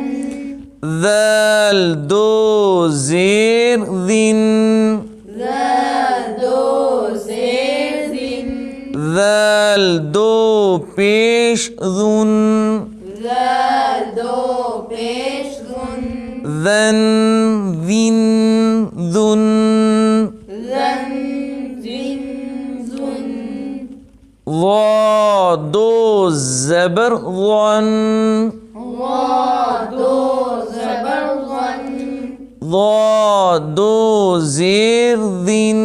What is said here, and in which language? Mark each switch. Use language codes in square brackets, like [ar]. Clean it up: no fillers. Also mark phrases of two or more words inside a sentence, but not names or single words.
[ur] ذال دو زیر ذن ذال دو زیر زن ذال دو پیش ذن ذال دو پیش ذن ذن ذن ذن زن زن زن ضا دو زبر ظن وا دو زبر ظن ضا دو زیر ذن